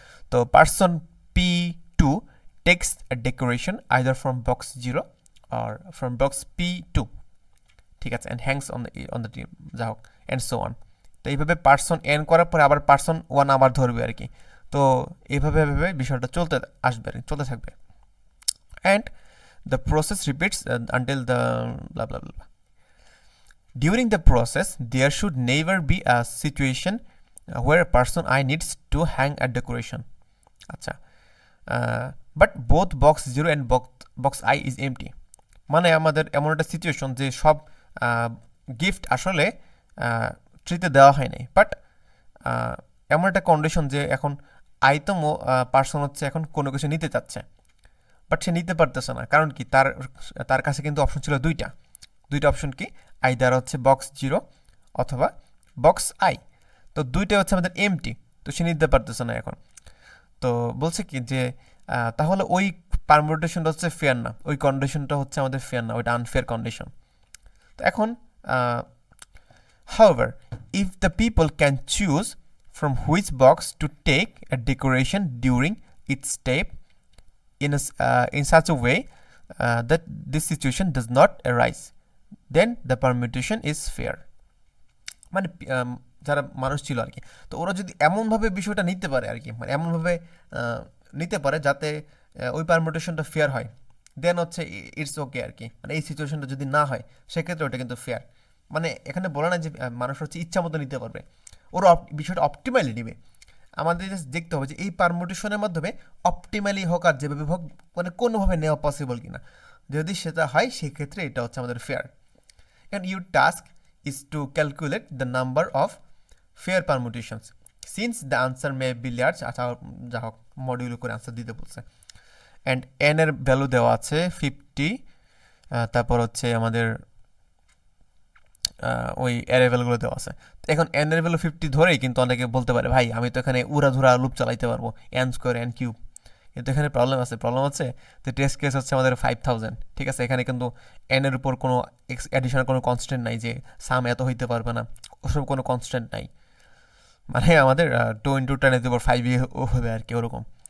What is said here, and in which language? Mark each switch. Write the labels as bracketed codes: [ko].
[en] তো person P2 takes a decoration either from box 0 or from box P2, [bn] ঠিক আছে, [en] and hangs on the team, [bn] যা হোক [en] And so on. [bn] তো এইভাবে পার্সন এন করার পরে আবার পার্সন 1 আবার ধরবে আর কি। তো এইভাবে বিষয়টা চলতে আসবে আর কি, চলতে থাকবে। [en] and the process repeats until the blah blah [bn] blah. [en] During the process there should never be a situation where person I needs to hang a decoration. [bn] আচ্ছা, [en] but both box 0 and box I is empty, [bn] মানে আমাদের এমন একটা situation যে সব gift আসলে ট্রিতে দেওয়া হয় নাই, বাট এমন একটা কন্ডিশন যে এখন আইতম পার্সন হচ্ছে এখন কোনো কিছু নিতে চাচ্ছে বাট সে নিতে পারতেছে না, কারণ কি তার কাছে কিন্তু অপশন ছিল দুইটা অপশন কি, আইদার হচ্ছে বক্স 0 অথবা বক্স আই, তো দুইটা হচ্ছে আমাদের এমটি, তো সে নিতে পারতেছে না এখন। তো বলছে কি যে তাহলে ওই পারমিউটেশনটা হচ্ছে ফেয়ার না, ওই কন্ডিশনটা হচ্ছে আমাদের ফেয়ার না, ওইটা আনফেয়ার কন্ডিশন। তো এখন [en] however if the people can choose from which box to take a decoration during its step in such a way that this situation does not arise, then the permutation is fair. [bn] মানে যারা মানুষ ছিল আর কি, তো ওরা যদি এমনভাবে বিষয়টা নিতে পারে আর কি, মানে এমনভাবে নিতে পারে যাতে ওই পারমিউটেশনটা ফেয়ার হয়, দেন হচ্ছে ইটস ওকে আর কি। মানে এই সিচুয়েশনটা যদি না হয় সেক্ষেত্রে ওটা কিন্তু ফেয়ার, মানে এখানে বলে না যে মানুষ হচ্ছে ইচ্ছা মতো নিতে পারবে, ওরা বিষয়টা অপটিমালি নেবে। আমাদের জাস্ট দেখতে হবে যে এই পারমিউটেশনের মাধ্যমে অপটিমালি হোক আর যেভাবে হোক মানে কোনোভাবে নেওয়া পসিবল কিনা, যদি সেটা হয় সেক্ষেত্রে এটা হচ্ছে আমাদের fair. [en] and your task is to calculate the number of fair permutations since the answer may be large, [bn] আচ্ছা যা হোক মডিউল করে আনসার দিতে বলছে। অ্যান্ড এন এর ভ্যালু দেওয়া আছে 50, তারপর হচ্ছে আমাদের ওই অ্যারে ভ্যালুগুলো দেওয়া আছে। তো এখন এন এর ভ্যালু 50 ধরেই কিন্তু অনেকে বলতে পারে ভাই আমি তো এখানে উড়াধুরা লুপ চালাইতে পারবো n স্কোয়ার n কিউব, কিন্তু এখানে প্রবলেম হচ্ছে যে টেস্ট কেস হচ্ছে আমাদের 5000, ঠিক আছে, এখানে কিন্তু এন এর উপর কোনো অ্যাডিশনাল কোনো কনস্ট্যান্ট নাই যে সাম এত হইতে পারবে না, ওসব কোনো কনস্ট্যান্ট নাই, মানে আমাদের 2 × 10⁵ হবে আর কি ওরকম।